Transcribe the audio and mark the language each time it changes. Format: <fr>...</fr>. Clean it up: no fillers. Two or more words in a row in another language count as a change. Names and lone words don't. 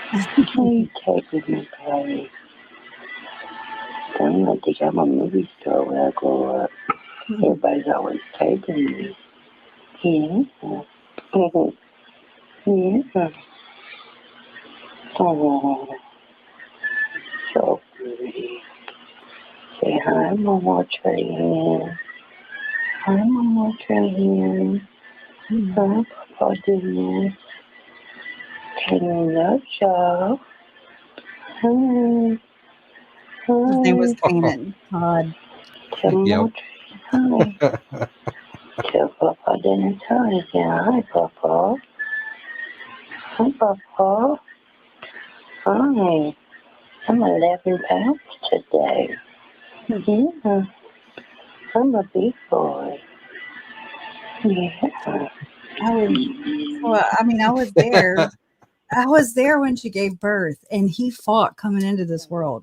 <en>Please take with me, Patty. I'm gonna think I'm a movie star when I grow up. Everybody's always taking me. Yeah. Yeah. Oh, so pretty. Say hi, Mama Trahan. Hi, Mama Trahan. Hi, Papa Dennis. Hello, y'all. Hi. His name was Kanan. Todd. Yep. Hi. Tell Papa Dennis hi again. Hi, Papa. Hi, Papa. Hi. I'm 11 pounds today. Yeah. I'm a big boy. Yeah. I was there. I was there when she gave birth, and he fought coming into this world.</en>